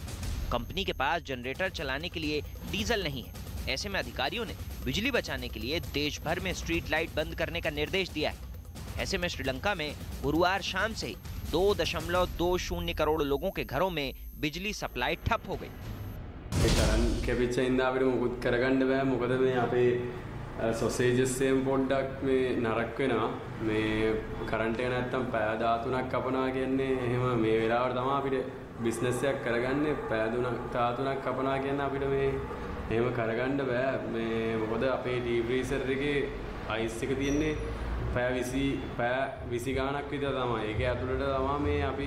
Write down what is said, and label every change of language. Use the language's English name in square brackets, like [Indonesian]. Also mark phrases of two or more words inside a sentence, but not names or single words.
[Hindi] कंपनी के पास जनरेटर चलाने के लिए डीजल नहीं है। ऐसे में अधिकारियों ने बिजली बचाने के लिए देश भर में [English] street light [Hindi] बंद करने का निर्देश दिया है। ऐसे में श्रीलंका में गुरुवार शाम से ही 2.20 करोड़ लोगों के घरों में बिजली सप्लाई ठप हो गई। [Sinhala] සොසේජස් එකෙන් පොඩ්ඩක් මේ නරක වෙනවා මේ කරන්ට් එක නැත්තම් පැය 13ක් කපනවා කියන්නේ එහෙම මේ වෙලාවට තමයි අපිට බිස්නස් එකක් කරගන්නේ පැය 13ක් කපනවා කියන්නේ අපිට මේ එහෙම කරගන්න බෑ මේ මොකද අපේ [English] deep freezer [Sinhala] එකේ අයිස් එක තියෙන්නේ පැය 20 ගාණක් විතර තමයි ඒක ඇතුළට තමයි මේ අපි